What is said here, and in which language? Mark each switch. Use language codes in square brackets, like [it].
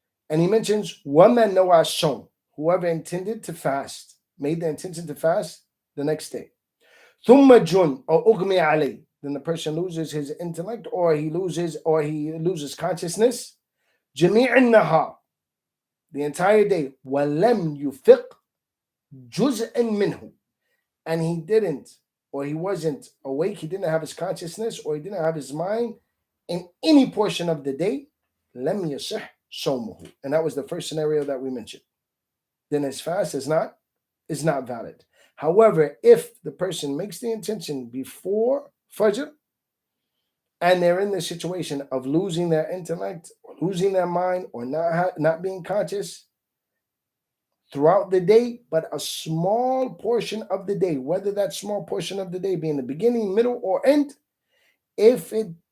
[en] And he mentions, [ar] وَمَنْ نَوَى الصَّوْمَ, [en] whoever intended to fast, made the intention to fast the next day. [ar] ثُمَّ جُنْ أو أُغْمِيَ عَلَيْهِ, [en] then the person loses his intellect, or he loses consciousness. [ar] جَمِيعَ النَّهَارِ, [en] the entire day. [ar] وَلَمْ يُفِقْ جُزْءًا مِنْهُ, [en] and he didn't or he wasn't awake, he didn't have his consciousness, or he didn't have his mind in any portion of the day, [ar] لم يصح صومه. [en] And that was the first scenario that we mentioned. Then his fast is not valid. However, if the person makes the intention before Fajr and they're in the situation of losing their intellect, or losing their mind, or not being conscious throughout the day, but a small portion of the day, whether that small portion of the day be in the beginning, middle, or end, if it